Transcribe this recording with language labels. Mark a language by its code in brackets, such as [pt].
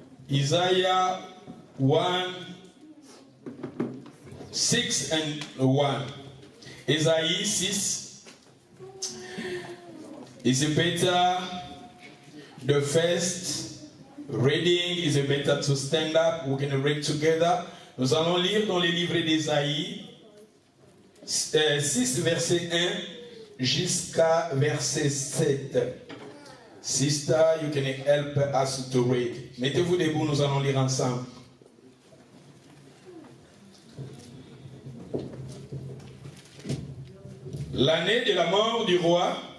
[en] Isaiah 1, 6 and 1. Isaiah 6. Is it better the first reading? Is it better to stand up? We can read together. [fr] Nous allons lire dans les livres d'Ésaïe 6 verset 1 jusqu'à verset 7. [en] Sister, you can help us to read. [fr] Mettez-vous debout, nous allons lire ensemble. L'année de la mort du roi.